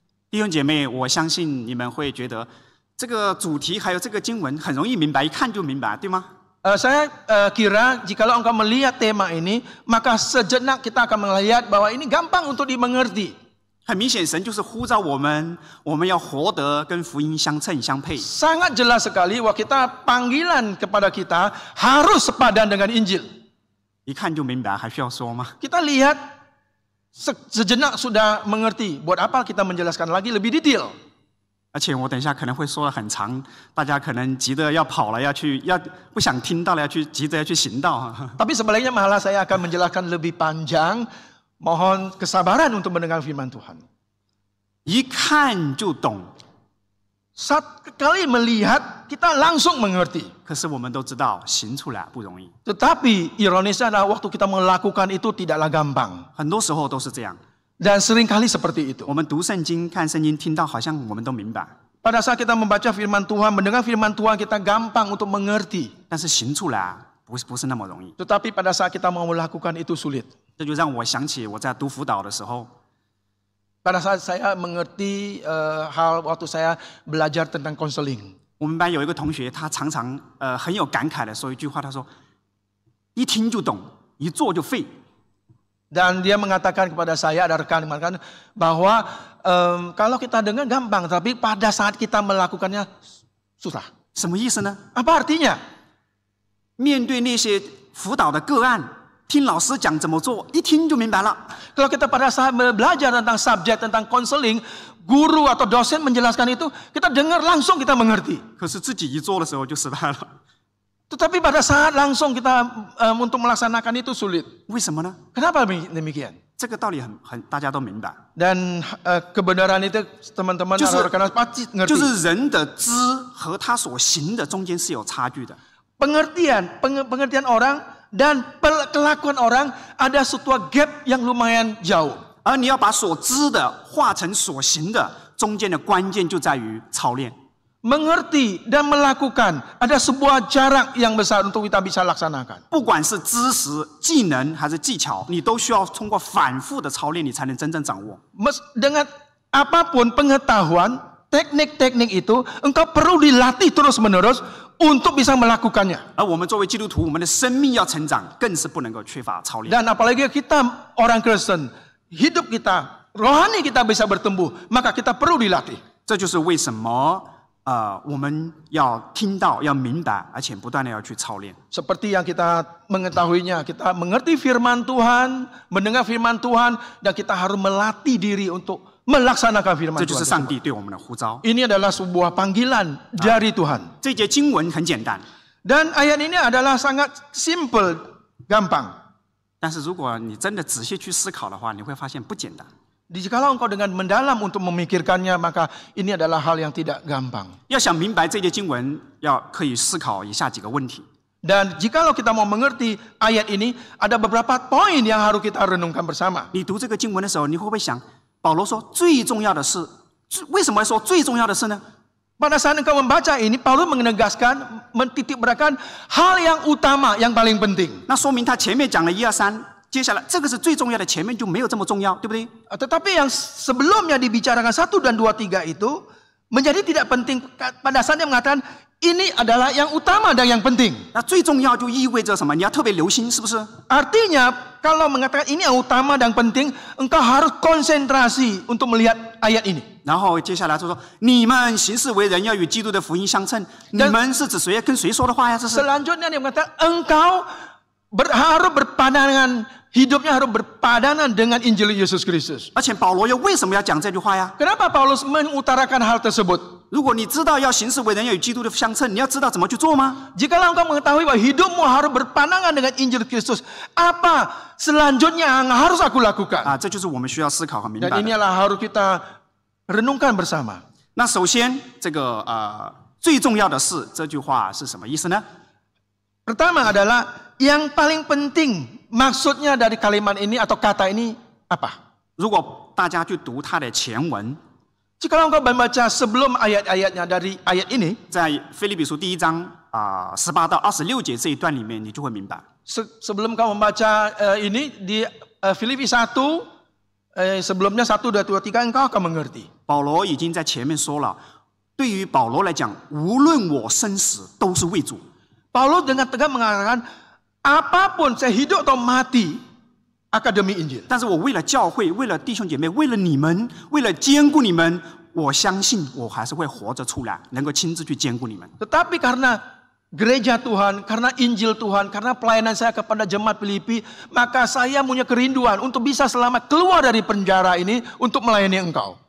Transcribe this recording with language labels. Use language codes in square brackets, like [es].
[zh] 弟兄姐妹，我相信你们会觉得这个主题还有这个经文很容易明白，一看就明白，对吗？ [id] Saya kira jikalau engkau melihat tema ini, maka sejenak kita akan melihat bahwa ini gampang untuk dimengerti. [zh] 很明显，神就是呼召我们要活得跟福音相称相配。 [id] Sangat jelas sekali bahwa panggilan kepada kita harus sepadan dengan Injil. [zh] 一看就明白，还需要说吗？ [id] Kita lihat sejenak sudah mengerti. Buat apa kita menjelaskan lagi lebih detail? [zh] 而且我等一下可能会说得很长，大家可能急着要跑了，不想听到了，急着要去行道。 [id] Tapi sebaliknya malah saya akan menjelaskan lebih panjang. Mohon kesabaran untuk mendengar firman Tuhan. [zh] 一看就懂， [id] Sekali melihat kita langsung mengerti. [zh] 可是我们都知道行出来不容易， [id] Tetapi ironisnya adalah waktu kita melakukan itu tidaklah gampang. [zh] 很多时候都是这样。 [id] Dan seringkali seperti itu. [zh] 我们读圣经、看圣经，听到好像我们都明白， [id] Pada saat kita membaca firman Tuhan, mendengar firman Tuhan, kita gampang untuk mengerti. [zh] 但是行出来不是那么容易。 [id] Tetapi pada saat kita mau melakukan itu sulit. [zh] 这就让我想起我在读辅导的时候， [id] Pada saat saya mengerti hal waktu saya belajar tentang konseling. [zh] 我们班有一个同学，他常常很有感慨的说一句话，他说：“一听就懂，一做就废。” [id] Dan dia mengatakan kepada saya, ada rekan mengatakan bahwa kalau kita dengar gampang, tapi pada saat kita melakukannya susah. [zh] 什么意思呢？ [id] Apa artinya? [zh] 面对那些辅导的个案，听老师讲怎么做，一听就明白了。 [id] Kalau kita pada saat belajar tentang subjek, tentang konseling, guru atau dosen menjelaskan itu, kita dengar langsung kita mengerti. [zh] 可是自己一做的时候就失败了， [id] Tetapi pada saat langsung kita untuk melaksanakan itu sulit. [zh] 为什么呢？ [id] Kenapa demikian? [zh] 这个道理大家都明白， [id] Dan kebenaran itu teman-teman Justru- rekan pasti [zh] 就是人的知和他所行的中间是有差距的。 [id] Pengertian orang dan kelakuan orang ada sebuah gap yang lumayan jauh. [zh] 而你要把所知的化成所行的，中间的关键就在于操练。 [id] Mengerti dan melakukan ada sebuah jarak yang besar untuk kita bisa laksanakan. [zh] 不管是知识、技能还是技巧，你都需要通过反复的操练，你才能真正掌握。 [id] Dengan apapun pengetahuan, teknik-teknik itu engkau perlu dilatih terus-menerus untuk bisa melakukannya. [zh] 而我们作为基督徒，我们的生命要成长，更是不能够缺乏操练。 [id] Dan apalagi kita orang Kristen, hidup kita, rohani kita bisa bertumbuh, maka kita perlu dilatih. [zh] 这就是为什么我们要听到、要明白，而且不断的要去操练。 [id] Seperti yang kita mengetahuinya, kita mengerti firman Tuhan, mendengar firman Tuhan, dan kita harus melatih diri untuk melaksanakan firman [zh] 这就是 [id] Tuhan. [zh] 上帝对我们的呼召。 [id] Ini adalah sebuah panggilan dari Tuhan. [zh] 这节经文很简单， [id] Dan ayat ini adalah sangat simple, gampang. [zh] 但是如果你真的仔细去思考的话，你会发现不简单。 [id] Jikalau engkau dengan mendalam untuk memikirkannya, maka ini adalah hal yang tidak gampang. [zh] 要想明白这节经文，可以思考以下几个问题。 [id] Dan jikalau kita mau mengerti ayat ini, ada beberapa poin yang harus kita renungkan bersama. [zh] 你读这个经文的时候，你会不会想，保罗说最重要的是，为什么说最重要的是呢？ [id] Pada saat engkau membaca ini, Paulus menegaskan, mentitikberatkan hal yang utama, yang paling penting. [zh] 那说明他前面讲了1、2、3，接下来这个是最重要的，前面就没有这么重要，对不对？ [id] Tetapi yang sebelumnya dibicarakan 1, 2, 3 itu menjadi tidak penting. Pada saat dia mengatakan ini adalah yang utama dan yang penting. [zh] 那最重要就意味着什么？你要特别留心，是不是？ [id] Artinya kalau mengatakan ini yang utama dan penting, engkau harus konsentrasi untuk melihat ayat ini. [zh] 然后接下来就说，你们行事为人要与基督的福音相称。你们是指谁？跟谁说的话呀？这是。 [id] Selanjutnya dia mengatakan engkau harus berpadangan, hidupnya harus berpadanan dengan Injil Yesus Kristus. [zh] 而且保罗又为什么要讲这句话呀？ [id] Kenapa Paulus mengutarakan hal tersebut? [zh] 如果你知道要行事为人要与基督的相称，你要知道怎么去做吗？ [id] Jikalau engkau mengetahui bahwa hidupmu harus berpandangan dengan Injil Kristus, apa selanjutnya yang harus aku lakukan? [zh] 这就是我们需要思考和明白 [id] Dan inilah harus kita renungkan bersama. [zh] 那首先，这个最重要的是这句话是什么意思呢？ [id] Pertama adalah yang paling penting, maksudnya dari kalimat ini atau kata ini apa? [zh] 如果大家去读它的前文， [id] Jikalau engkau membaca sebelum ayat-ayatnya dari ayat ini, [zh] 在腓立比书第1章18到26节这一段里面，你就会明白。 [id] sebelum kau membaca ini di Filipi 1, sebelumnya 1, 2, 3 engkau akan mengerti. [zh] 保罗已经在前面说了，对于保罗来讲，无论我生死，都是为主。 [id] Paulus dengan tegas mengatakan, apapun saya hidup atau mati, akademi Injil. [zh] 但是我为了教会，为了弟兄姐妹，为了你们，为了兼顾你们，我相信我还是会活着出来，能够亲自去兼顾你们。 [id] Tetapi karena gereja Tuhan, karena Injil Tuhan, karena pelayanan saya kepada jemaat Filipi, maka saya punya kerinduan untuk bisa selamat keluar dari penjara ini untuk melayani engkau.